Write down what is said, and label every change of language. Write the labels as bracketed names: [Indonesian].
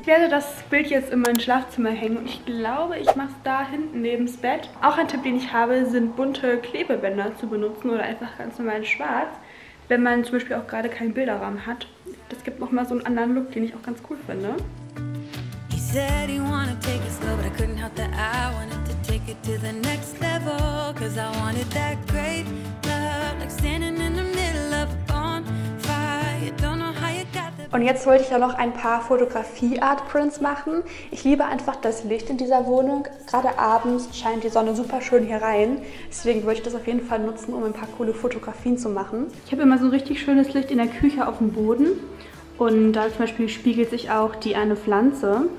[German] Ich werde das Bild jetzt in mein Schlafzimmer hängen und ich glaube, ich mache es da hinten neben das Bett. Auch ein Tipp, den ich habe, sind bunte Klebebänder zu benutzen oder einfach ganz normal in schwarz, wenn man zum Beispiel auch gerade keinen Bilderrahmen hat. Das gibt nochmal so einen anderen Look, den ich auch ganz cool finde. [English] Said he wanted to take it slow, but I couldn't help that I wanted to take it to the next level. Cause I wanted that great love, like standing in the middle of a bonfire. You don't know how you got there. [German] Und jetzt wollte ich ja noch ein paar Fotografie-Art-Prints machen. Ich liebe einfach das Licht in dieser Wohnung. Gerade abends scheint die Sonne super schön hier rein. Deswegen wollte ich das auf jeden Fall nutzen, um ein paar coole Fotografien zu machen. Ich habe immer so ein richtig schönes Licht in der Küche auf dem Boden. Und da zum Beispiel spiegelt sich auch die eine Pflanze.